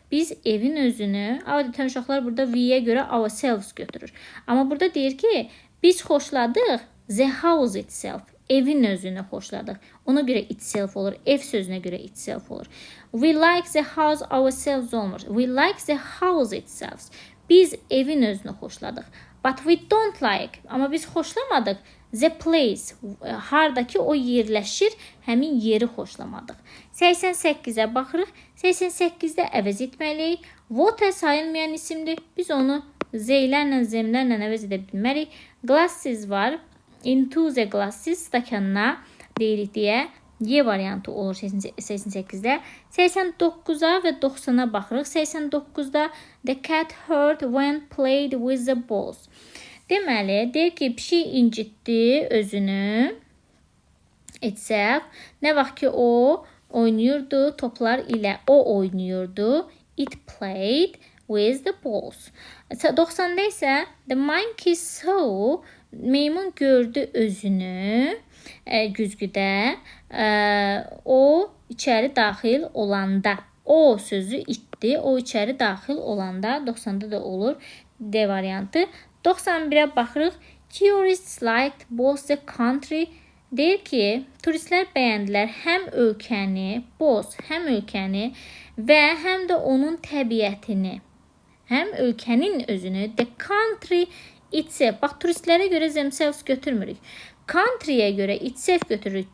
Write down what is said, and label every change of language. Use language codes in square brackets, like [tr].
[az] Biz evin özünü, adətən uşaqlar burada we-yə görə ourselves götürür. Amma burada deyir ki, biz xoşladıq [en] the house itself. [az] Evin özünü xoşladıq. Ona görə itself olur. Ev sözünə görə itself olur. [en] We like the house ourselves [az] olmur. [en] We like the house itself. [az] Biz evin özünü xoşladıq. [en] But we don't like. [az] Amma biz xoşlamadıq. [en] The place. [az] Hardakı o yerləşir. Həmin yeri xoşlamadıq. 88-ə baxırıq. 88-də əvəz etməliyik. Water sayılmayan isimdir. Biz onu Z-lərlə, Z-lərlə əvəz edə bilmərik. Glasses var. [en] Into the glasses, [az] stakanına deyirik deyə Y variantı olur 88-də. 89-a və 90-a baxırıq. 89-da [en] the cat hurt when played with the balls. [az] Deməli, deyir ki, pişik incitdi özünü. Itself. Nə vaxt ki, o oynayırdı toplar ilə. O oynayırdı. [en] It played with the balls. [az] 90-da isə [en] the monkey saw. [az] Meymun gördü özünü güzgüdə. O içəri daxil olanda. O sözü itdi. O içəri daxil olanda 90-da da olur D variantı. 91-ə baxırıq. [en] Tourists liked both the country. [az] Deyir ki, turistlər bəyəndilər həm ölkəni, both, həm ölkəni və həm də onun təbiətini. Həm ölkənin özünü, [en] the country itself. [az] Bax, turistlərə görə themselves götürmürük. Country'yə görə itself götürürük.